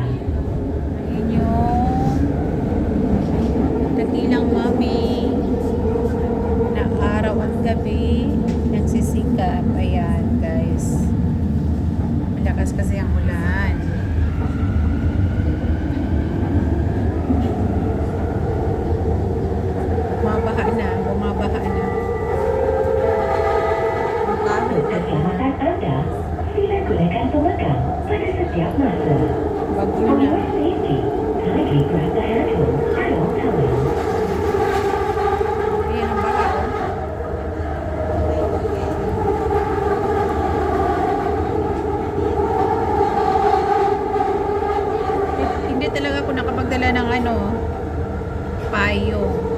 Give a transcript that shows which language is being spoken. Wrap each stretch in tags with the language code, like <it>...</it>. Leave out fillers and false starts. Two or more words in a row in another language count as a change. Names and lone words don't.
<tl>Ayun yung dakilang mami na araw at gabi nagsisikap. Ayan guys, malakas kasi ang ulan. Bumabaha na.</tl> <ms>Keselamatan Anda, sila gunakan pemegang pada setiap masa.</ms> <tl>Bagyo</tl> <en>For</en> <tl>na.</tl> <en>your safety, kindly grab the handle at all times.</en> <tl>Ayan ang baha, oh. Hindi talaga ako nakapagdala ng payo.</tl>